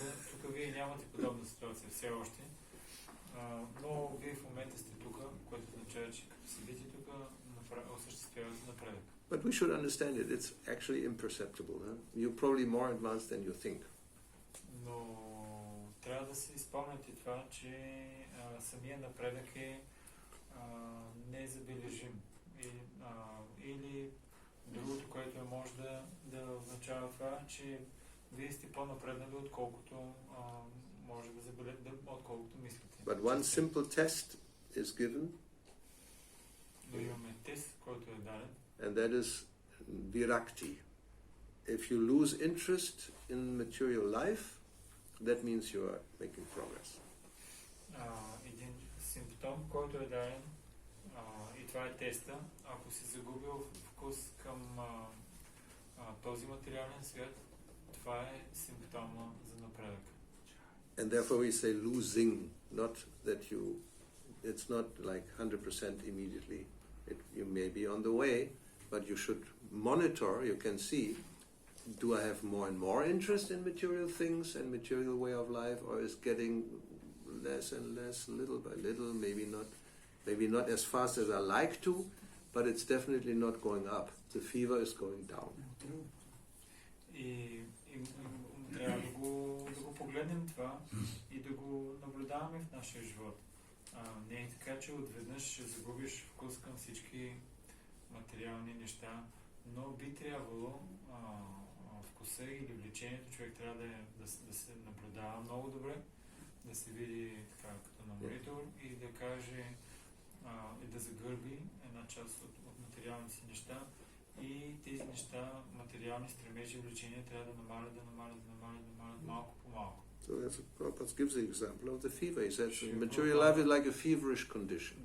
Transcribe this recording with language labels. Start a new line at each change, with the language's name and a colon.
Bulgarian: Тук вие нямате подобна ситуация все още, но вие в момента сте тук, което означава, че като седите тук, осъществявате напредък.
English: But we should understand it. It's actually imperceptible. Huh? You're probably more advanced than you think.
Bulgarian: Но трябва да си спомняте това, че самия напредък е незабележим. Или другото, което може да означава това, че вие сте по-напреднали, отколкото може да забележите, отколкото мислите.
English: But one simple test is given.
Bulgarian: Но имаме тест, който е даден.
English: And that is virakti. If you lose interest in material life, that means you are making progress.
Bulgarian: Един симптом, който е даден, и това е теста, ако си загубил вкус към този материален свят, това е симптома за напредък.
English: And therefore we say losing, not that it's not like 100% immediately. You may be on the way, but you should monitor, you can see, do I have more and more interest in material things and material way of life, or is getting less and less, little by little, maybe not as fast as I like to, but it's definitely not going up. The fever is going down.
Bulgarian: И трябва да го погледнем това и да го наблюдаваме в нашия живот. Не е така, че отведнъж ще загубиш вкус към всички материални неща, но би трябвало вкуса или влечението човек трябва да се наблюдава много добре, да се види така като на монитор и да каже и да загърби една част от материалните си неща и тези неща, материални стремежи и влечения трябва да намалят малко по малко.
English: So Prabhupada gives the example of the fever. He says material life is like a feverish condition.